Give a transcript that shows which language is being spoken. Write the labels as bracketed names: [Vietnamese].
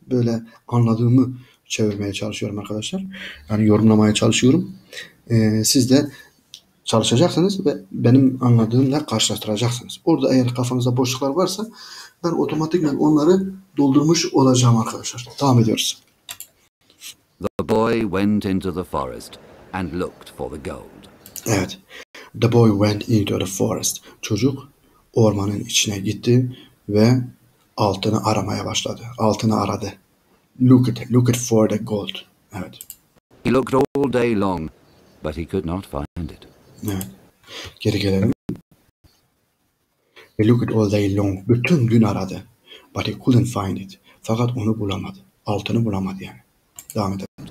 [Turkish] Böyle anladığımı çevirmeye çalışıyorum arkadaşlar. Yani yorumlamaya çalışıyorum. Siz de çalışacaksınız ve benim anladığımla karşılaştıracaksınız. Orada eğer kafanızda boşluklar varsa ben otomatikman onları doldurmuş olacağım arkadaşlar. Devam ediyoruz. [English] The boy went into the forest and looked for the gold. [Turkish] Evet. [English] The boy went into the forest. [Turkish] Çocuk ormanın içine gitti ve altını aramaya başladı. Altını aradı. [English] Look it for the gold. Evet. He looked all day long, but he could not find it. [Turkish] Evet. Geri gelelim. [English] He looked all day long. [Turkish] Bütün gün aradı. [English] But he couldn't find it. [Turkish] Fakat onu bulamadı. Altını bulamadı yani. Devam edelim.